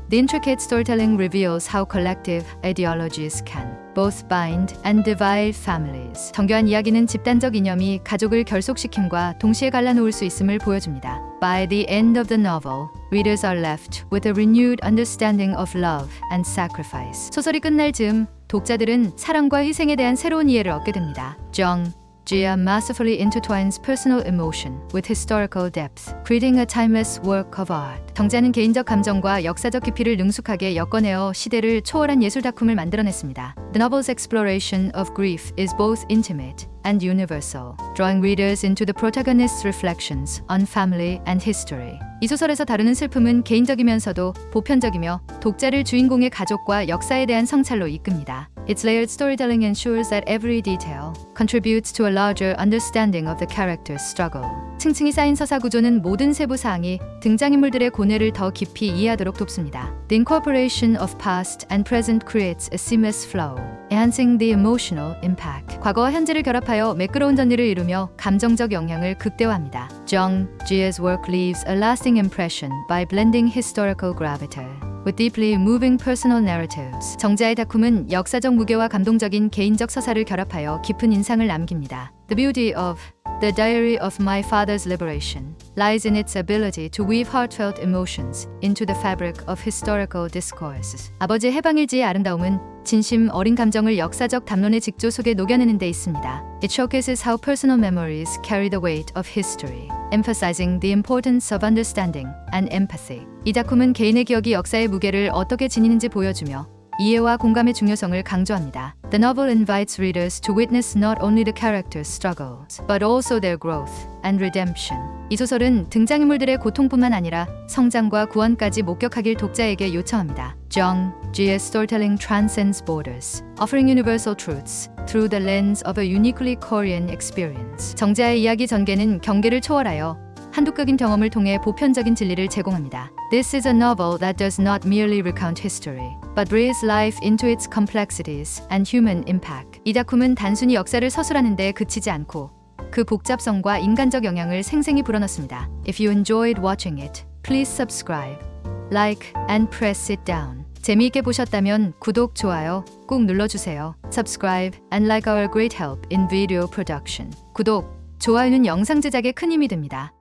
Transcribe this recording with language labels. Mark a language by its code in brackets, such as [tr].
[en] The intricate storytelling reveals how collective ideologies can both bind and divide families. [ko] 정교한 이야기는 집단적 이념이 가족을 결속시킴과 동시에 갈라놓을 수 있음을 보여줍니다. [en] By the end of the novel, readers are left with a renewed understanding of love and sacrifice. [ko] 소설이 끝날 즈음 독자들은 사랑과 희생에 대한 새로운 이해를 얻게 됩니다. [en] Jung Jia masterfully intertwines personal emotion with historical depth, creating a timeless work of art. [ko] 정지아는 개인적 감정과 역사적 깊이를 능숙하게 엮어내어 시대를 초월한 예술 작품을 만들어냈습니다. [en] The novel's exploration of grief is both intimate and universal, drawing readers into the protagonist's reflections on family and history. [ko] 이 소설에서 다루는 슬픔은 개인적이면서도 보편적이며 독자를 주인공의 가족과 역사에 대한 성찰로 이끕니다. [en] Its layered storytelling ensures that every detail contributes to a larger understanding of the character's struggle. [ko] 층층이 쌓인 서사 구조는 모든 세부 사항이 등장인물들의 고뇌를 더 깊이 이해하도록 돕습니다. [en] The incorporation of past and present creates a seamless flow, enhancing the emotional impact. [ko] 과거와 현재를 결합하여 매끄러운 전개를 이루며 감정적 영향을 극대화합니다. [en] Jung Jie's work leaves a lasting impression by blending historical gravity with deeply moving personal narratives. [ko] 정자의 작품은 역사적 무게와 감동적인 개인적 서사를 결합하여 깊은 인상을 남깁니다. [en] The beauty of The Diary of My Father's Liberation lies in its ability to weave heartfelt emotions into the fabric of historical discourses. [ko] 아버지의 해방일지의 아름다움은 진심 어린 감정을 역사적 담론의 직조 속에 녹여내는 데 있습니다. [en] It showcases how personal memories carry the weight of history, emphasizing the importance of understanding and empathy. [ko] 이 작품은 개인의 기억이 역사의 무게를 어떻게 지니는지 보여주며 이해와 공감의 중요성을 강조합니다. [en] The novel invites readers to witness not only the characters' struggles, but also their growth and redemption. [ko] 이 소설은 등장인물들의 고통뿐만 아니라 성장과 구원까지 목격하길 독자에게 요청합니다. [en] Jung Jie's storytelling transcends borders, offering universal truths through the lens of a uniquely Korean experience. [ko] 정자의 이야기 전개는 경계를 초월하여 한독극인 경험을 통해 보편적인 진리를 제공합니다. [en] This is a novel that does not merely recount history, but breathes life into its complexities and human impact. [ko] 이 작품은 단순히 역사를 서술하는 데 그치지 않고 그 복잡성과 인간적 영향을 생생히 불어넣습니다. [en] If you enjoyed watching it, please subscribe, like, and press it down. [ko] 재미있게 보셨다면 구독, 좋아요 꼭 눌러주세요. [en] Subscribe and like our great help in video production. [ko] 구독, 좋아요는 영상 제작에 큰 힘이 됩니다.